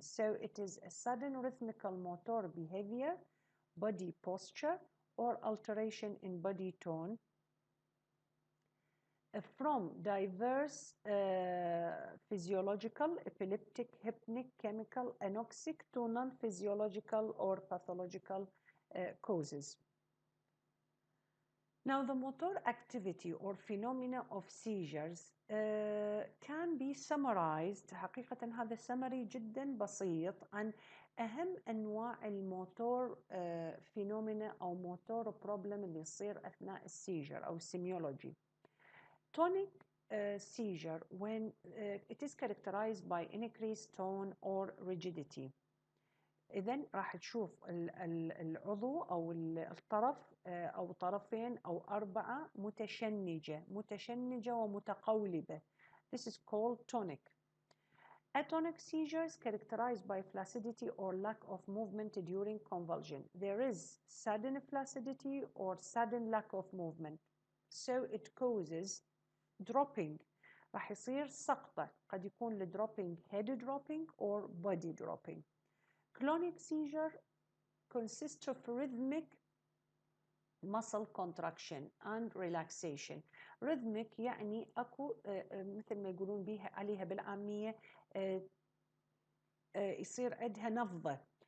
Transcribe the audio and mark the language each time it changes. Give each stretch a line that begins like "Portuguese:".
English: So it is a sudden rhythmical motor behavior, body posture, or alteration in body tone from diverse physiological, epileptic, hypnic, chemical, anoxic to non-physiological or pathological causes. Now, the motor activity or phenomena of seizures can be summarized.
Arabic: حقيقة هذا summary جدا بسيط عن أهم أنواع الموتور phenomena أو موتور problem اللي يصير أثناء السيجر أو السيميولوجي.
English: Tonic seizure when it is characterized by increased tone or rigidity.
Arabic: إذن راح تشوف العضو أو الطرف أو طرفين أو أربعة متشنجة ومتقولبة.
English: This is called tonic. Atonic seizures characterized by flaccidity or lack of movement during convulsion. There is sudden flaccidity or sudden lack of movement. So it causes dropping.
Arabic: راح يصير سقطة. قد يكون
English: dropping head dropping or body dropping. Clonic seizure consists of rhythmic muscle contraction and relaxation.
Arabic: Rhythmic يعني أكو مثل ما يقولون بيها عليها بالعامية يصير عندها نبضة.